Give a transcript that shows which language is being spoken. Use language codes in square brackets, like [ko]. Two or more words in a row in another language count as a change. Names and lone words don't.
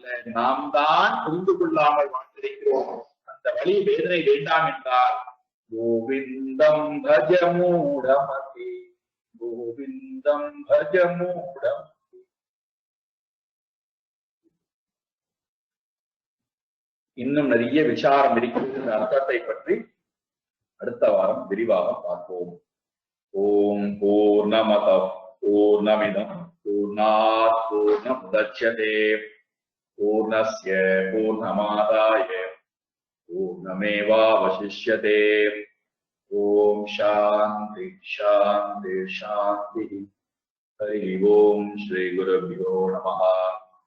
[ta] நாம் தான் புரிந்து கொள்ளாமல் வாழ்ந்திருக்கிறோம். அந்த வழி வேதனை வேண்டாம் என்றால் [sa] गोविन्दं भजमूढमते गोविन्दं भजमूढम्. [ta] இன்னும் நிறைய விசாரம் இருக்கிறது. இந்த அர்த்தத்தை பற்றி அடுத்த வாரம் விரிவாக பார்ப்போம். [sa] ॐ पूर्णमदः पूर्णमिदं पूर्णात्पूर्णमुदच्यते पूर्णस्य पूर्णमादाय पूर्णमेवावशिष्यते. ॐ शान्तिः शान्तिः शान्तिः. हरिः ॐ श्री गुरुभ्यो नमः.